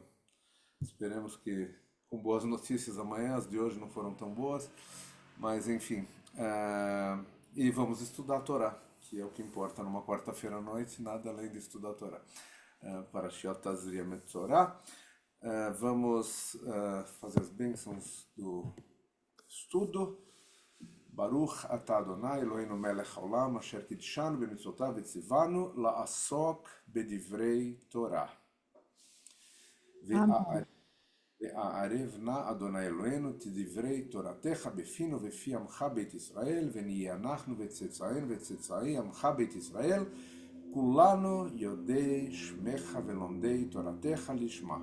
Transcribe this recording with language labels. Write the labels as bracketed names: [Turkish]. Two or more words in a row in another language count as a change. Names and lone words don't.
[Portuguese] Esperemos que com boas notícias amanhã, as de hoje não foram tão boas, mas enfim. E vamos estudar a Torá, que é o que importa numa quarta-feira à noite, nada além de estudar a Torá. Parashiot Tazria Metzorah. Vamos fazer as bênçãos do estudo. [Hebrew] ברוך אתה אדוני אלוהינו מלך העולם אשר קדשנו במצוותיו וצונו לעסוק בדברי תורה. [Portuguese] Amém. [Hebrew] והערב נא אדוני אלוהינו תדברי תורתך בפינו בפי עמך בית ישראל, ונהיה אנחנו וצאצאינו וצאצאי עמך בית ישראל, כולנו יודעי שמך ולומדי תורתך לשמה.